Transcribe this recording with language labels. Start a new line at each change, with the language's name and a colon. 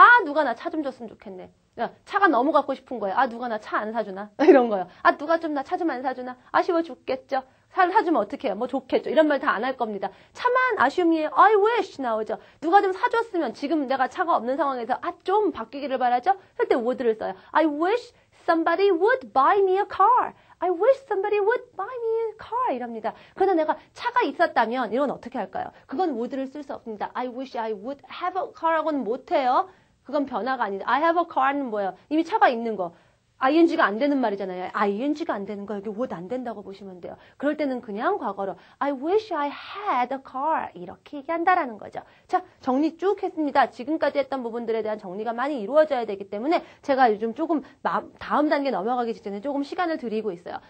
Korean: 누가 나 차 좀 줬으면 좋겠네. 야, 차가 너무 갖고 싶은 거예요. 누가 나 차 안 사주나? 이런 거요. 누가 좀 나 차 좀 안 사주나? 아쉬워 죽겠죠? 사주면 어떡해요? 뭐 좋겠죠? 이런 말 다 안 할 겁니다. 차만 아쉬움이에요.
English: I wish
Korean: 나오죠. 누가 좀 사줬으면 지금 내가 차가 없는 상황에서 좀 바뀌기를 바라죠? 할 때 would를 써요.
English: I wish somebody would buy me a car. I wish somebody would buy me a car
Korean: 이럽니다. 그러나 내가 차가 있었다면 이건 어떻게 할까요? 그건 would를 쓸 수 없습니다.
English: I wish I would have a car
Korean: 하고는 못해요. 그건 변화가 아니다.
English: I have a car는
Korean: 뭐예요? 이미 차가 있는 거. ing가 안 되는 말이잖아요. ing가 안 되는 거 여기 would 안 된다고 보시면 돼요. 그럴 때는 그냥 과거로
English: I wish I had a car
Korean: 이렇게 얘기한다라는 거죠. 자, 정리 쭉 했습니다. 지금까지 했던 부분들에 대한 정리가 많이 이루어져야 되기 때문에 제가 요즘 조금 다음 단계 넘어가기 직전에 조금 시간을 드리고 있어요.